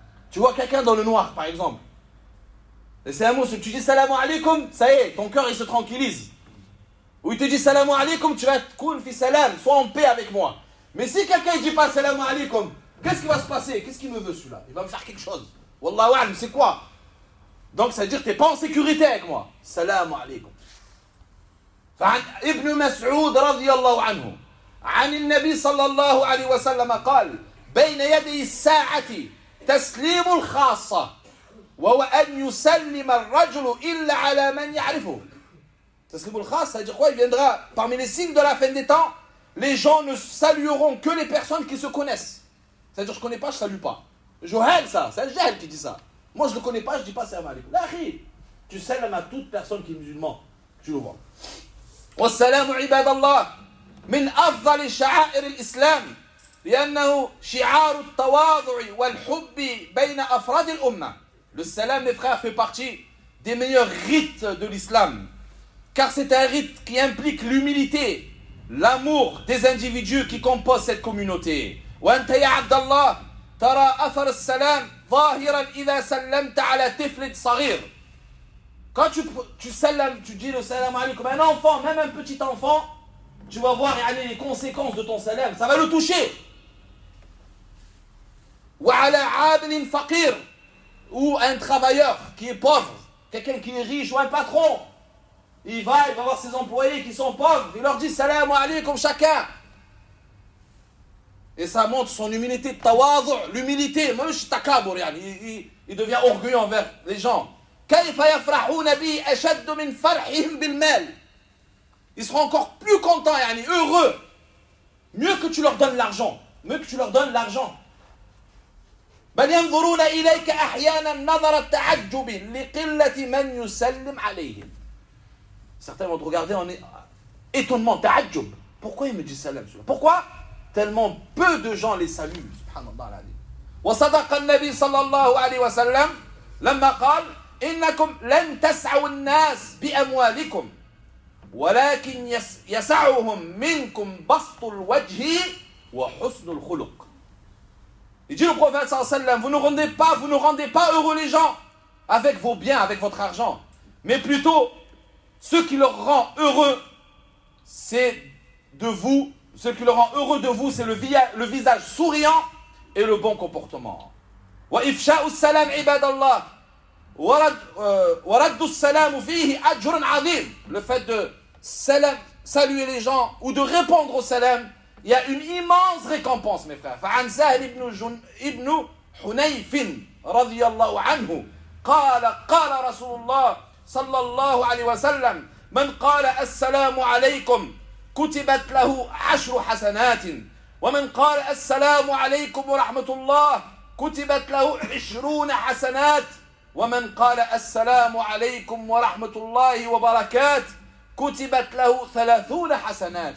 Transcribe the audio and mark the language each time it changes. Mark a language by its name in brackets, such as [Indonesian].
[French] Tu vois quelqu'un dans le noir, par exemple. Et c'est un mot, tu dis salam alaykoum, ça y est, ton cœur il se tranquillise. Ou il te dit salam alaykoum, tu vas être cool, [Arabic] fi salam, [French] sois en paix avec moi. Mais si quelqu'un ne dit pas salam alaykoum, qu'est-ce qui va se passer? Qu'est-ce qu'il me veut celui-là? Il va me faire quelque chose. [Arabic] Wallahu a'lam, [French] c'est quoi? Donc ça veut dire que tu n'es pas en sécurité avec moi. [Arabic] Salam alaykoum. Fa'an Ibn Mas'ud radiyallahu anhu, anil Nabi sallallahu alayhi wa sallam aqal, بين يدي الساعة تسليم الخاصة وهو أن يسلم الرجل إلا على من يعرفه. تسليم الخاصة يعني quoi? [French] Il viendra parmi les signes de la fin des temps, les gens ne salueront que les personnes qui se connaissent. C'est-à-dire je connais pas, je salue pas. Johel ça, c'est Johel qui dit ça. Moi je le connais pas, je dis pas salam alaykoum. La khi, tu salames à toute personne qui est musulman, tu le vois. [Arabic] والسلام عباد الله من أفضل شعائر الإسلام لأنه شعار التواضع والحب بين أفراد الأمة. [French] Le salam, mes frères, fait partie des meilleurs rites de l'islam. Car c'est un rite qui implique l'humilité, l'amour des individus qui composent cette communauté. [Arabic] وأنت يا عبد الله ترى أثر السلام ظاهرا إذا سلمت على طفل صغير. [French] Quand tu salames, tu dis le salam alaykoum à un enfant, même un petit enfant, tu vas voir aller les conséquences de ton salam. Ça va le toucher. [Arabic] وعلى عامل فقير [French] ou un travailleur qui est pauvre, quelqu'un qui est riche ou un patron, il va voir ses employés qui sont pauvres, il leur dit salam alaykoum chacun. Et ça montre son humilité, tawadhu, l'humilité, même le takabur, il devient orgueilleux envers les gens. [Arabic] كيف يفرحون به اشد من فرحهم بالمال. [French] Ils seront encore plus contents, yani heureux, mieux que tu leur donnes l'argent, mieux que tu leur donnes l'argent. [Arabic] بل ينظرون إليك أحيانا نظر التعجب لقلة من يسلم عليهم. [French] Certains vont te regarder en étonnement, تعجب. Pourquoi ils me disent salam? Pourquoi tellement peu de gens les saluent? [Arabic] Subhanallah العظيم. وصدق النبي صلى الله عليه وسلم لما قال إنكم لن تسعوا الناس بأموالكم ولكن يسعهم منكم بسط الوجه وحسن الخلق. [French] Il dit le prophète [Arabic] sallallahu alayhi wa sallam, [French] vous ne rendez pas heureux les gens avec vos biens, avec votre argent. Mais plutôt, ce qui leur rend heureux, c'est de vous. Ce qui leur rend heureux de vous, c'est le visage souriant et le bon comportement. [Arabic] Wa ifsha'u salam ibadallah. Wa raddu salam fihi ajrun 'azim. [French] Le fait de saluer les gens ou de répondre au salam, il y a une immense récompense, mes frères. [Arabic] فعن سهل ابن حنيف رضي الله عنه قال قال رسول الله صلى الله عليه وسلم من قال السلام عليكم كتبت له 10 حسنات، ومن قال السلام عليكم ورحمة الله كتبت له 20 حسنات، ومن قال السلام عليكم ورحمة الله وبركات كتبت له 30 حسنات.